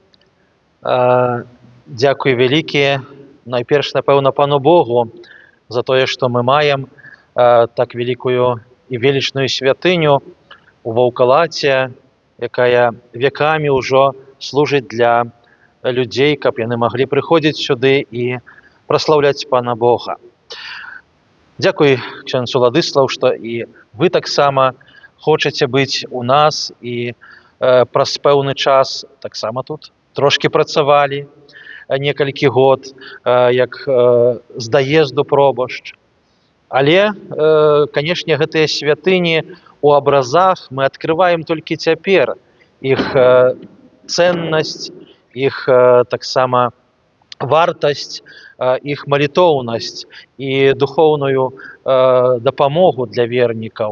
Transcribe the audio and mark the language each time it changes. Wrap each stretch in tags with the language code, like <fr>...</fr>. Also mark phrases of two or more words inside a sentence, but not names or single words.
<uk>Дякую велике, найперш, напевно, Пану Богу за те, що ми маємо так великую і величную святиню у Волкалаті, яка веками вже служить для людей, щоб вони могли приходити сюди і прославляти Пана Бога. Дякую, ксенз Владислав, що і ви так само хочете бути у нас і праз певний час так само тут трошки працювали,</uk> <be>некалькі год, як з доїзду пробощ. Але, звісно, гэтыя святыні у образах мы открываем толькі цяпер. Іх ценнасць, іх таксама вартасць, іх малітоўнасць і духоўную дапамогу для вернікаў.</be>